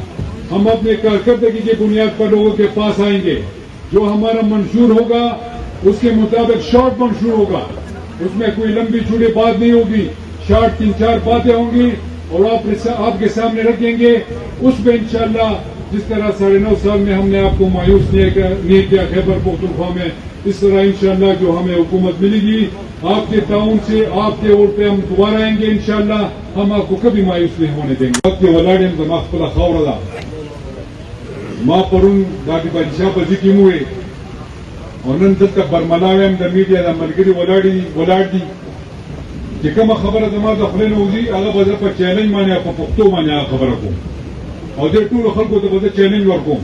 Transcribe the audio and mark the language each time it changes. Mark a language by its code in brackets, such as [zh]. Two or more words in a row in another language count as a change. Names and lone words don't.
[ur] ہم اپنے کارکردگی کی بنیاد پر لوگوں کے پاس آئیں گے، جو ہمارا منشور ہوگا اس کے مطابق شارٹ منشور ہوگا، اس میں کوئی لمبی چوڑی بات نہیں ہوگی، شارٹ 3-4 باتیں ہوں گی اور آپ کے سامنے رکھیں گے۔ اس میں انشاءاللہ جس طرح 9.5 سال میں ہم نے آپ کو مایوس نہیں کیا خیبر پختونخوا میں، اس طرح انشاءاللہ جو ہمیں حکومت ملے گی آپ کے تعاون سے، آپ کے ووٹ پہ ہم دوبارہ آئیں گے انشاءاللہ، ہم آپ کو کبھی مایوس نہیں ہونے دیں گے۔ [ps] آپ کے ولاڈیم زما خپله خاوره ده، ما پرون دا د بادشاه په ځای کې مو وې او نن دلته برملا ویم، د میډیا د ملګري ولاړ دي چې کومه خبره زما د خولې نه وځي هغه به زه په چیلنج باندې او په پښتو باندې هغه خبره کوم او دې ټولو خلکو ته به زه چیلنج ورکوم۔